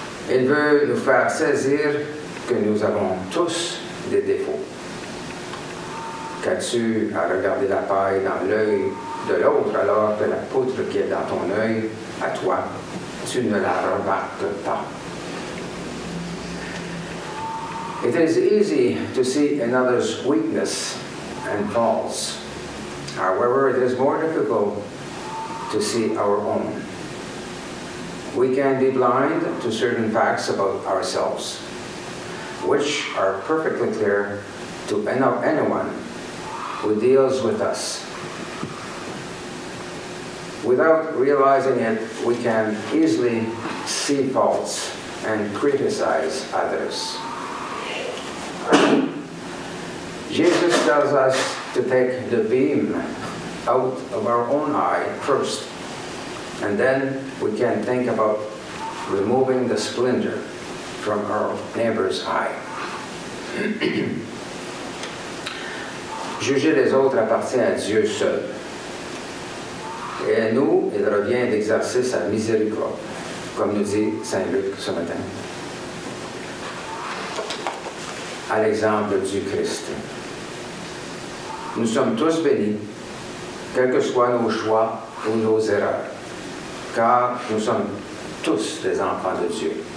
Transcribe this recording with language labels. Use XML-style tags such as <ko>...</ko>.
<fr>Il veut nous faire saisir que nous avons tous des défauts. Qu'as-tu à regarder la paille dans l'œil de l'autre alors que la poutre qui est dans ton œil, à toi, tu ne la remarques pas?</fr> <en>It is easy to see another's weakness and faults. However, it is more difficult to see our own. We can be blind to certain facts about ourselves, which are perfectly clear to anyone who deals with us. Without realizing it, we can easily see faults and criticize others. Jesus tells us to take the beam out of our own eye first, and then we can think about removing the splinter from our neighbor's eye.</en> <fr>Juger les autres appartient à Dieu seul. Et à nous, il revient d'exercer sa miséricorde, comme nous dit Saint Luc ce matin. À l'exemple du Christ. Nous sommes tous bénis, quels que soient nos choix ou nos erreurs, car nous sommes tous des enfants de Dieu.</fr>